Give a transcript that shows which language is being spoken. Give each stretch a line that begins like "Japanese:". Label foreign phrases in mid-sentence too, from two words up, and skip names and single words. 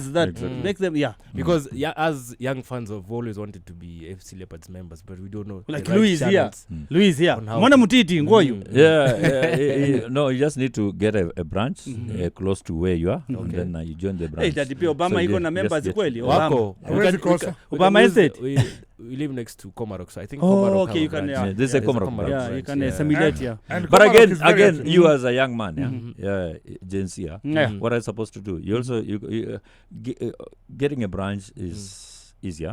English: yeah, that exactly. make them, yeah. Because as young fans have always wanted to be FC Leopards members, but we don't know. Like the right Louis here. channels. Louis here. On how
Swahili: Mwana
English: to- mutiti ngoyu. No, you just need to get a branch close to where you are, and Okay. then you join the Hey, branch. that pia Obama So
Swahili: iko
English: you
Swahili: na
English: just members get-
Swahili: kweli.
English: yeah. Obama.
Swahili: Wako.
English: Where's the course? Obama estate. We live next to Komarok, so I think Oh, Komarok okay, have you a can, branch. yeah. Yeah, this is a there's Komarok branch. Yeah, you can assimilate, yeah. And But Komarok is very you as a young man, yeah, Gen Z, Yeah. what are you supposed to do? You also getting a branch is easier.